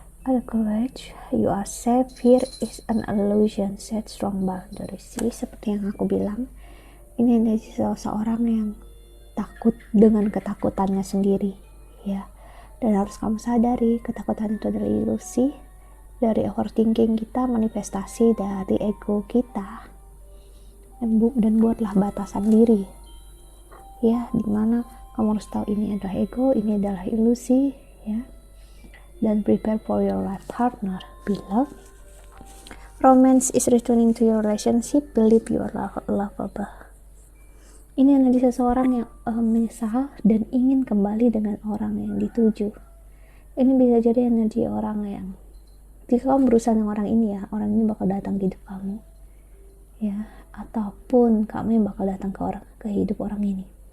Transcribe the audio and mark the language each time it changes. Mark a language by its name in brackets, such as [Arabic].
[English] Ada courage, you are safe, fear is an illusion, set strong boundaries. [Indonesian] Jadi seperti yang aku bilang, ini dari seseorang yang takut dengan ketakutannya sendiri ya. Dan harus kamu sadari, ketakutan itu adalah ilusi dari overthinking kita, manifestasi dari ego kita. Dan buatlah batasan diri ya, dimana kamu harus tahu ini adalah ego, ini adalah ilusi ya. [English] Dan prepare for your life partner, beloved. Romance is returning to your relationship, believe you are lovable. [Indonesian] Ini energi seseorang yang menyesal dan ingin kembali dengan orang yang dituju. Ini bisa jadi energi orang yang, jika kamu berusaha dengan orang ini ya, orang ini bakal datang ke hidup kamu ya, ataupun kamu yang bakal datang ke hidup orang ini.